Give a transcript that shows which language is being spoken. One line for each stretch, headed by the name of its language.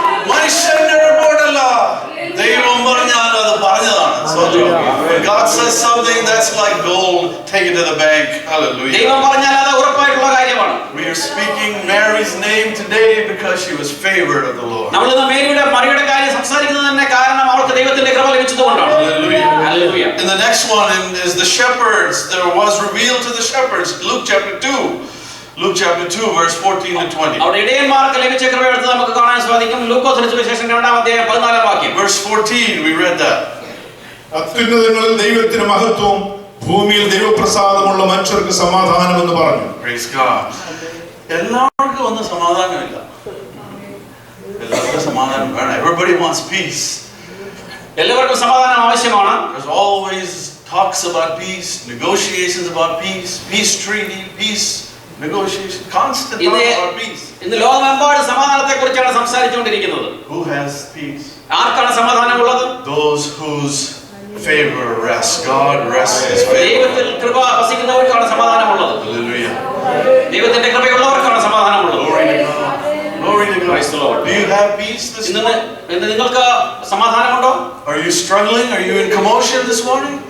Malayalam: മനുഷ്യന്റെ റിപ്പോർട്ടല്ല, ദൈവം പറഞ്ഞാൽ അത് പറഞ്ഞതാണ്.
English: When God says something, that's like gold. Take it to the bank. Hallelujah.
Malayalam: ദൈവം പറഞ്ഞാൽ അത് ഉറപ്പായിട്ടുള്ള കാര്യമാണ്.
English: We are speaking Mary's name today because she was favored of the Lord.
Malayalam: നമ്മൾ ഇന്ന് മറിയുടെ കാര്യം സംസാരിക്കുന്നത് തന്നെ കാരണം അവൾക്ക് ദൈവത്തിന്റെ കൃപ ലഭിച്ചതുകൊണ്ടാണ്.
English: Hallelujah. Hallelujah. And the next one is the shepherds. There was revealed to the shepherds. Luke chapter 2. Luke chapter 2 verse 14 to 20.
Malayalam: അവിടെ ഇടയന്മാർക്ക് ലഭിച്ച കൃപയെടുത്ത് നമുക്ക് കാണാൻ സാധിക്കും. ലൂക്കോസ് സുവിശേഷം 2-ാം അധ്യായം 14-ാം വാക്യം.
English: Verse 14, we read that.
Malayalam: അത്യുന്നതങ്ങളിൽ ദൈവത്തിന് മഹത്വം, ഭൂമിയിൽ ദൈവപ്രസാദമുള്ള മനുഷ്യർക്ക് സമാധാനം എന്ന് പറഞ്ഞു.
English: Praise God.
Malayalam: എല്ലാവർക്കും ഒന്നും സമാധാനമില്ല. എല്ലാവർക്കും സമാധാനം വേണം.
English: Everybody wants peace.
Malayalam: എല്ലാവർക്കും സമാധാനം ആവശ്യമാണ്.
English: There's always talks about peace, negotiations about peace, peace treaty, peace negotiation, constant talk about peace.
Malayalam: ഇന്ന് ലോകമെമ്പാടും സമാധാനത്തെക്കുറിച്ചാണ് സംസാരിച്ചുകൊണ്ടിരിക്കുന്നത്.
English: Who has peace?
Malayalam: ആർക്കാണ് സമാധാനമുള്ളത്?
English: Those whose favor rests. God rests His favor.
Malayalam: ദൈവത്തിൽ കൃപ വസിക്കുന്നവർക്കാണ് സമാധാനമുള്ളത്.
English: Hallelujah.
Malayalam: ദൈവത്തിന്റെ കൃപയുള്ളവർക്കാണ് സമാധാനമുള്ളത്.
English: Glory to God. Glory to God. Praise the Lord. Do you have peace this morning?
Malayalam: ഇന്ന് നിങ്ങൾക്ക് സമാധാനമുണ്ടോ?
English: Are you struggling? Are you in commotion this morning?